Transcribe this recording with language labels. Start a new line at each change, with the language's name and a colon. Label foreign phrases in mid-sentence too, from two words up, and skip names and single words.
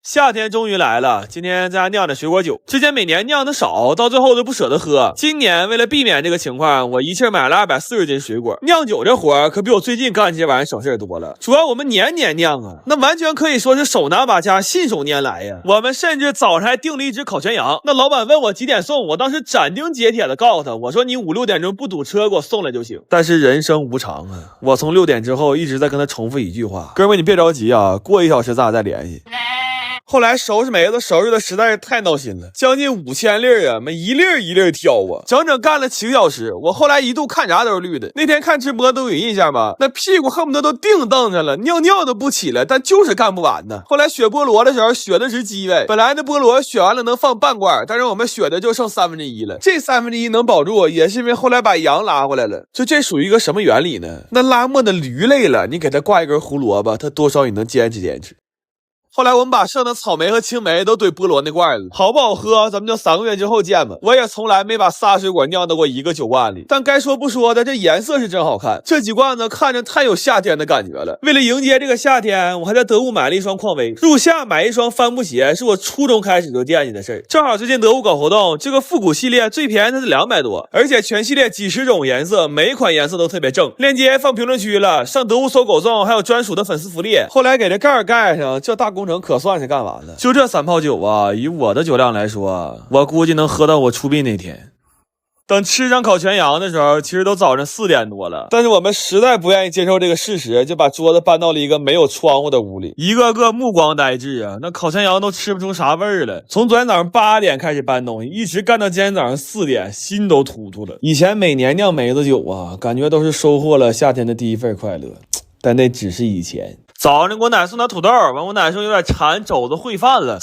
Chinese: 夏天終於來了，今天在家釀的水果酒。之前每年釀的少，到最後都不捨得喝。今年為了避免這個情況，我一氣買了240斤水果。釀酒這活可比我最近幹這些玩意省事多了。主要我們年年釀啊，那完全可以說是手拿把掐，信手拈來呀。我們甚至早上還訂了一隻烤全羊。那老闆問我幾點送，我當時斬釘截鐵的告訴他，我說你5、6點鐘不堵車給我送來就行。但是人生無常啊，我從6點之後一直在跟他重複一句話：哥們，你別着急啊，過1小時咱倆再聯繫。後來收拾梅子收拾的實在是太鬧心了，將近5000粒啊，每一粒一粒挑啊，整整幹了7個小時。我後來一度看啥都是綠的。那天看直播都有印象吧，那屁股恨不得都定蹬着了，尿尿都不起来，但就是干不完呢。后来选菠蘿的时候选的是鸡尾，本来的菠蘿选完了能放半罐，但是我們选的就剩1/3了。这1/3能保住，也是因為後來把羊拉回來了。就這屬於一個什麼原理呢？那拉磨的驢累了，你給它掛一根胡蘿蔔，它多少也能堅持。後來我們把剩的草莓和青莓都堆菠蘿那罐了，好不好喝咱們就3個月之後見吧。我也從來沒把仨水果釀到過一個酒罐裡，但該說不說的，這顏色是真好看。這幾罐子看着太有夏天的感覺了。為了迎接這個夏天，我還在得物買了一雙匡威。入夏買一雙帆布鞋是我初中開始就惦記的事兒。正好最近得物搞活動，這個復古系列最便宜的是200多，而且全系列幾十種顏色，每一款顏色都特別正。鏈接放評論區了，上得物搜狗送還有專屬的粉絲福利。後來給這蓋兒蓋上，這大工程可算是幹完了。就這3泡酒啊，以我的酒量來說，我估計能喝到我出殯那天。等吃上烤全羊的時候，其實都早上4點多了，但是我們實在不願意接受這個事實，就把桌子搬到了一個沒有窗戶的屋裡，一個個目光呆滯啊，那烤全羊都吃不出啥味兒了。從昨天早上8點開始搬東西，一直幹到今天早上4點，心都突突了。以前每年釀梅子酒啊，感覺都是收穫了夏天的第一份快樂，但那只是以前。早上给我奶送点土豆，完我奶说有点馋，肘子烩飯了。